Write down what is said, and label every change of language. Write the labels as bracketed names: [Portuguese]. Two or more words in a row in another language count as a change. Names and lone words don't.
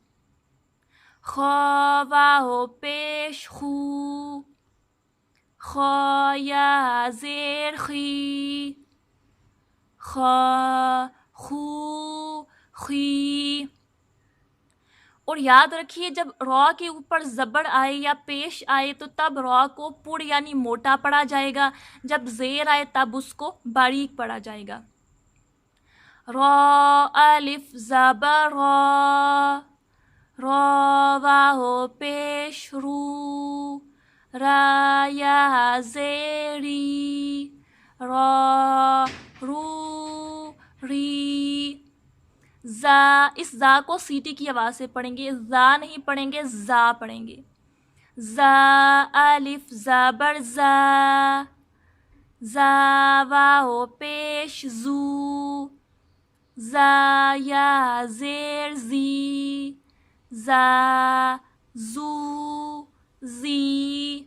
[Urdu] خا واو پیش خو، خا یا زیر خی، خا خو خی۔ اور یاد رکھیے جب را کے اوپر زبر آئے یا پیش آئے تو تب را کو پڑ یعنی موٹا پڑھا جائے گا، جب زیر آئے تب اس کو باریک پڑھا جائے گا۔ را الف زبر را، را واو پیش رو، را یا زیری را رو ری زا، اس زا کو سیٹی کی آواز سے پڑھیں گے، زا نہیں پڑھیں گے، زا پڑھیں گے. زا الف زبر زا، زا واو پیش زو، زا یا زیر زی، زا زو زی.